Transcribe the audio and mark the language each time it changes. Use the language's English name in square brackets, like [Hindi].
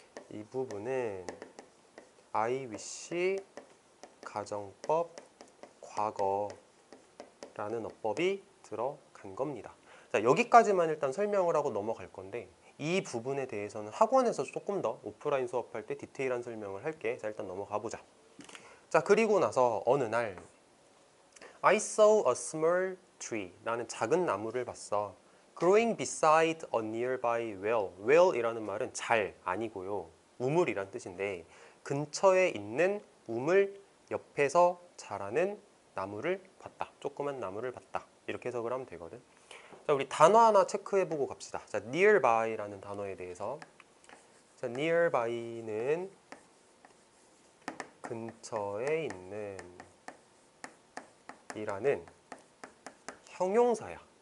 [Korean] 이 부분은 I wish 가정법 과거라는 어법이 들어간 겁니다. 자, 여기까지만 일단 설명을 하고 넘어갈 건데, 이 부분에 대해서는 학원에서 조금 더 오프라인 수업할 때 디테일한 설명을 할게. 자, 일단 넘어가 보자. 자, 그리고 나서 어느 날 [English] I saw a small tree. [Korean] 나는 작은 나무를 봤어. [English] Growing beside a nearby well. [Korean] well이라는 말은 잘 아니고요, 우물이란 뜻인데, 근처에 있는 우물 옆에서 자라는 나무를 봤다. 조그만 나무를 봤다. 이렇게 해석을 하면 되거든. 자, 우리 단어 하나 체크해보고 갑시다. 자, nearby라는 단어에 대해서. 자, nearby는 근처에 있는 이라는 형용사야.